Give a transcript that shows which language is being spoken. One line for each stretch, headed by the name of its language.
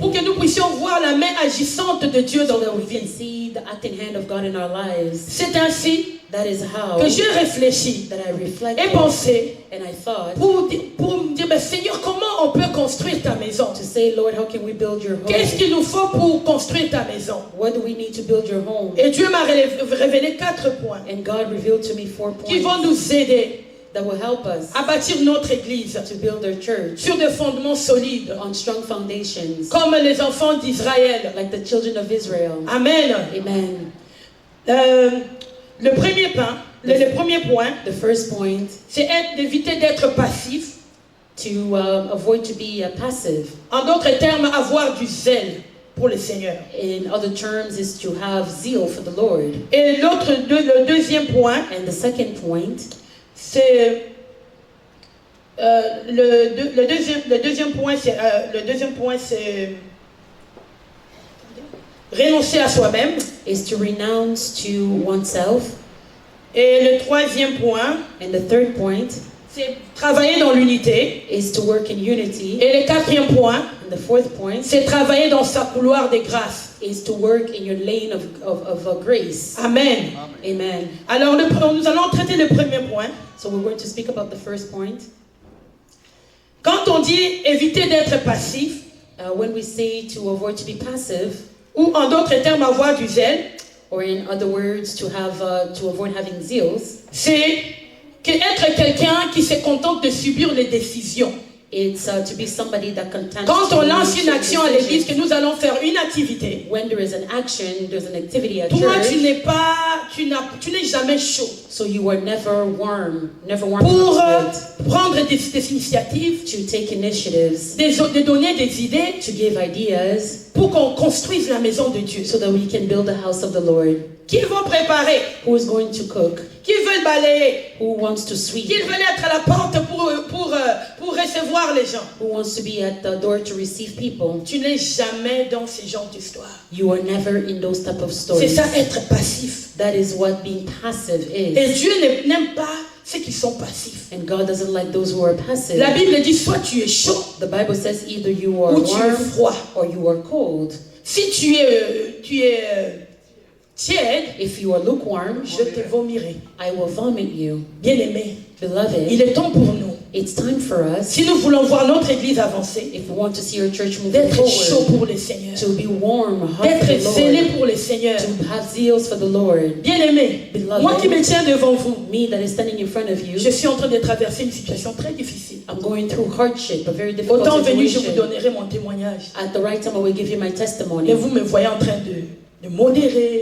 French: Pour que nous puissions voir la main agissante de Dieu dans nos
English: we
French: vies.
English: can see the acting hand of God in our lives.
French: C'est ainsi
English: that is how
French: que j'ai réfléchi
English: that I reflected
French: et pensé
English: and I thought
French: pour me dire, mais Seigneur, comment on peut construire ta maison?
English: to say, Lord, how can we build your home?
French: Qu'est-ce qu'il nous faut pour construire ta maison?
English: What do we need to build your home?
French: Et Dieu m'a révélé 4 points
English: And God revealed to me 4 points
French: qui vont nous aider
English: that will help us
French: à bâtir notre église
English: to build our church
French: sur des fondements solides,
English: on strong foundations,
French: comme les enfants d'Israël.
English: like the children of Israel.
French: Amen.
English: Amen.
French: Le premier point,
English: The first point,
French: c'est d'éviter d'être passif.
English: to avoid to be passive.
French: En d'autres termes, avoir du zèle pour le Seigneur.
English: In other terms, is to have zeal for the Lord.
French: Et le deuxième point,
English: And the second point,
French: c'est le deuxième point, c'est renoncer à soi-même.
English: is to renounce to oneself.
French: Et le troisième point,
English: And the third point
French: c'est travailler dans l'unité.
English: is to work in unity.
French: Et le quatrième point,
English: And the fourth point
French: c'est travailler dans sa couloir des grâces.
English: is to work in your lane of grace.
French: Amen.
English: Amen.
French: Alors nous allons traiter le premier point.
English: So we're going to speak about the first point.
French: Quand on dit éviter d'être passif,
English: When we say to avoid to be passive,
French: ou en d'autres termes avoir du zèle,
English: or in other words, to avoid having zeals,
French: c'est être quelqu'un qui se contente de subir les décisions.
English: it's to be somebody that contents.
French: Quand on
English: to
French: lance une
English: make
French: action à
English: decisions.
French: l'église, que nous allons faire une activité,
English: When there is an action, there's an activity at
French: toi
English: church.
French: tu n'es jamais chaud
English: So you are never warm
French: pour
English: enough
French: prendre des initiatives,
English: to take initiatives,
French: de donner des idées
English: to give ideas,
French: pour qu'on construise la maison de Dieu.
English: so that we can build the house of the Lord.
French: Qui vont préparer,
English: Who is going to cook?
French: qui veulent balayer,
English: Who wants to sweep?
French: qui veulent être à la porte pour recevoir les gens.
English: Who wants to be at the door to receive people?
French: Tu n'es jamais dans ce genre d'histoire.
English: You are never in those type of
French: C'est
English: stories.
French: ça être passif.
English: That is what being passive is.
French: Et Dieu n'aime pas ceux qui sont passifs.
English: And God doesn't like those who are passive.
French: La Bible dit soit tu es chaud
English: The Bible says either you are
French: ou tu es
English: warm
French: froid.
English: or you are cold.
French: Si tu es tiède,
English: If you are lukewarm,
French: je te vomirai.
English: I will vomit you.
French: Bien-aimé,
English: Beloved,
French: il est temps pour nous,
English: it's time for us,
French: si nous voulons voir notre église avancer,
English: if we want to see our church moving
French: d'être chaud
English: forward,
French: pour le Seigneur,
English: to be warm, hot for
French: d'être
English: the
French: zélé
English: Lord,
French: pour le Seigneur.
English: to have zeals for the Lord.
French: Bien-aimé,
English: Beloved,
French: moi qui me tiens devant vous,
English: me that is standing in front of you,
French: je suis en train de traverser une situation très difficile.
English: I'm going through hardship, a very
French: Au
English: difficult
French: temps venu, je vous
English: situation.
French: donnerai mon témoignage.
English: At the right time, I will give you my testimony.
French: Et vous me voyez en train de modérer,